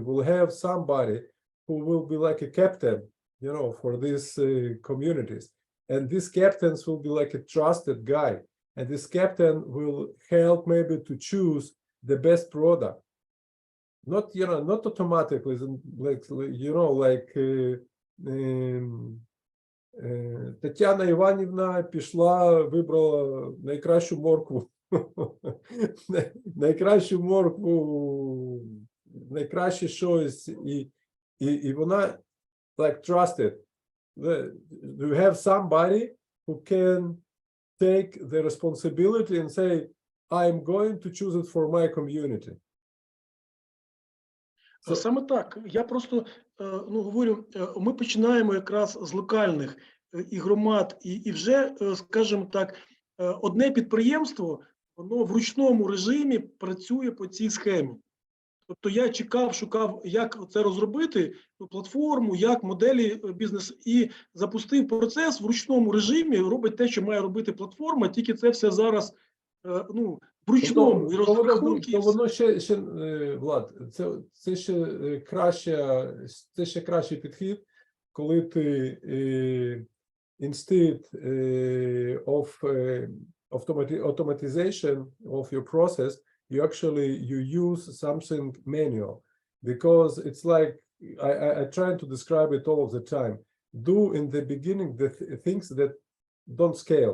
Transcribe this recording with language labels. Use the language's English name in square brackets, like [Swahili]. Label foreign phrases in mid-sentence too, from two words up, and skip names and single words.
[English] will have somebody who will be like a captain, for these communities, and these captains will be like a trusted guy, and this captain will help maybe to choose the best product, not not automatically, like [Ukrainian] Тетяна Іванівна пішла, вибрала найкращу моркву, найкраще щось, і вона [English] like trusted. You have somebody who can take the responsibility and say, I'm going to choose it for my community. [Ukrainian] Саме так. Я просто говорю, ми починаємо якраз з локальних і громад, і вже, скажімо так, одне підприємство, воно в ручному режимі працює по цій схемі. Тобто я шукав, як це розробити, платформу, як моделі бізнесу, і запустив процес в ручному режимі, робить те, що має робити платформа, тільки це все зараз, в ручному, і розрахунки. То воно ще, Влад, це ще кращий підхід, коли ти [English] instead of automatization of your process, you use something manual, because it's like I try to describe it all of the time. Do in the beginning the things that don't scale.